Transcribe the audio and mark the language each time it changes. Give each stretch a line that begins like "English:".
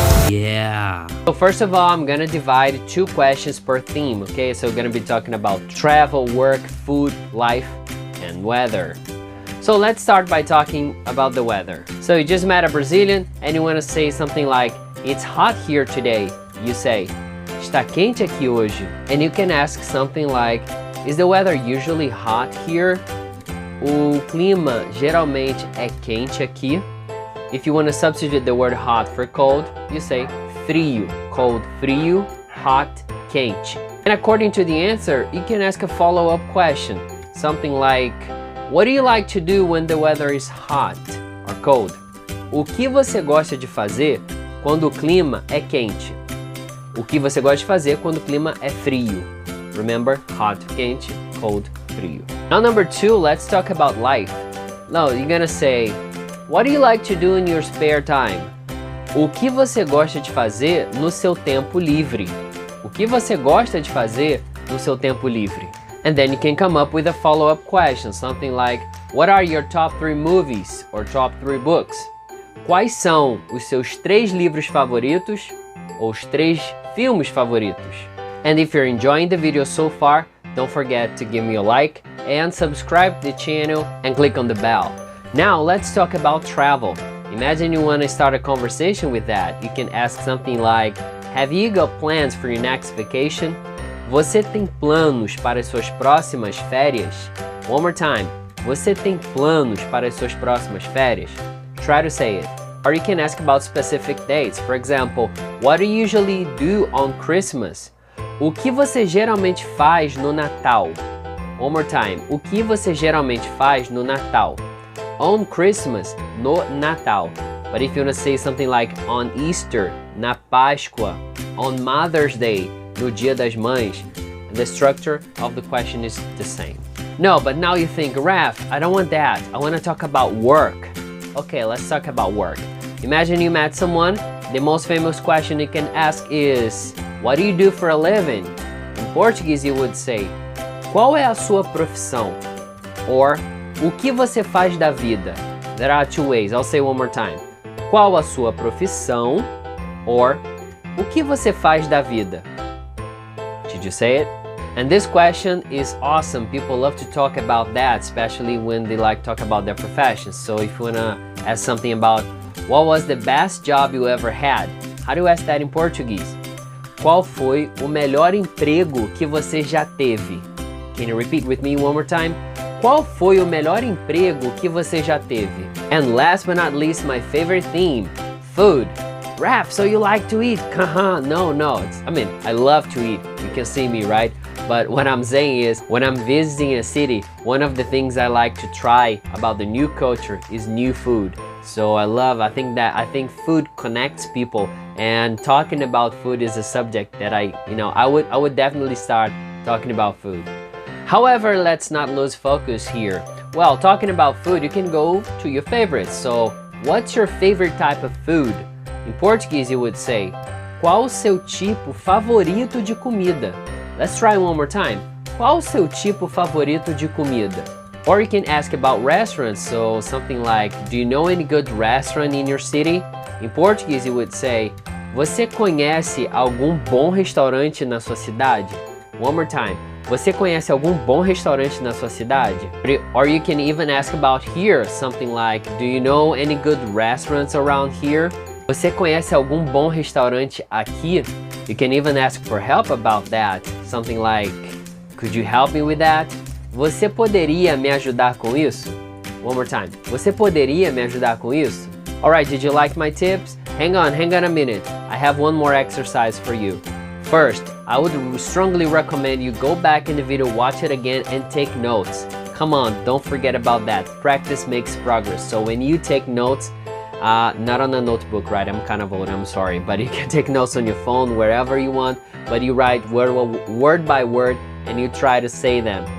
English: Yeah! So first of all, I'm gonna divide 2 questions per theme, okay? So we're gonna be talking about travel, work, food, life, and weather. So let's start by talking about the weather. So you just met a Brazilian and you want to say something like, it's hot here today.
Portuguese: You say, está quente aqui hoje.
English: And you can ask something like, is the weather usually hot here?
Portuguese: O clima geralmente é quente aqui.
English: If you want to substitute the word hot for cold, you say frio. Cold, frio, hot, quente. And according to the answer, you can ask a follow-up question. Something like, what do you like to do when the weather is hot or cold?
Portuguese: O que você gosta de fazer quando o clima é quente? O que você gosta de fazer quando o clima é frio?
English: Remember, hot, quente, cold, frio. Now number 2, let's talk about life. No, you're gonna say, what do you like to do in your spare time?
Portuguese: O que você gosta de fazer no seu tempo livre? O que você gosta de fazer no seu tempo livre?
English: And then you can come up with a follow-up question, something like, what are your top 3 movies or top 3 books?
Portuguese: Quais são os seus 3 livros favoritos ou os 3 filmes favoritos?
English: And if you're enjoying the video so far, don't forget to give me a like and subscribe to the channel and click on the bell. Now let's talk about travel. Imagine you want to start a conversation with that. You can ask something like, have you got plans for your next vacation?
Portuguese: Você tem planos para as suas próximas férias?
English: One more time.
Portuguese: Você tem planos para as suas próximas férias?
English: Try to say it. Or you can ask about specific dates. For example, what do you usually do on Christmas?
Portuguese: O que você geralmente faz no Natal?
English: One more time.
Portuguese: O que você geralmente faz no Natal?
English: On Christmas,
Portuguese: no Natal.
English: But if you want to say something like on Easter,
Portuguese: na Páscoa,
English: on Mother's Day,
Portuguese: no Dia das Mães,
English: the structure of the question is the same. No, but now you think, Raff, I don't want that. I want to talk about work. Okay, let's talk about work. Imagine you met someone. The most famous question you can ask is, what do you do for a living? In Portuguese, you would say,
Portuguese: qual é a sua profissão?
English: Or,
Portuguese: o que você faz da vida?
English: There are 2 ways. I'll say one more time.
Portuguese: Qual a sua profissão?
English: Or,
Portuguese: o que você faz da vida?
English: Did you say it? And this question is awesome. People love to talk about that, especially when they like to talk about their professions. So if you wanna ask something about what was the best job you ever had? How do you ask that in Portuguese?
Portuguese: Qual foi o melhor emprego que você já teve?
English: Can you repeat with me one more time?
Portuguese: Qual foi o melhor emprego que você já teve?
English: And last but not least, my favorite theme, food. Raff, so you like to eat? Haha, no. I love to eat. You can see me, right? But what I'm saying is, when I'm visiting a city, one of the things I like to try about the new culture is new food. So I think food connects people, and talking about food is a subject that I would definitely start talking about food. However, let's not lose focus here. Well, talking about food, you can go to your favorites. So, what's your favorite type of food? In Portuguese, you would say,
Portuguese: qual o seu tipo favorito de comida?
English: Let's try one more time.
Portuguese: Qual o seu tipo favorito de comida?
English: Or you can ask about restaurants, so something like, do you know any good restaurant in your city? In Portuguese, you would say,
Portuguese: você conhece algum bom restaurante na sua cidade?
English: One more time.
Portuguese: Você conhece algum bom restaurante na sua cidade?
English: Or you can even ask about here, something like, do you know any good restaurants around here?
Portuguese: Você conhece algum bom restaurante aqui?
English: You can even ask for help about that. Something like, could you help me with that?
Portuguese: Você poderia me ajudar com isso?
English: One more time.
Portuguese: Você poderia me ajudar com isso?
English: Alright, did you like my tips? hang on a minute. I have one more exercise for you. First, I would strongly recommend you go back in the video, watch it again, and take notes. Come on, don't forget about that. Practice makes progress. So when you take notes, not on a notebook, right? I'm kind of old, I'm sorry, but you can take notes on your phone, wherever you want, but you write word by word and you try to say them.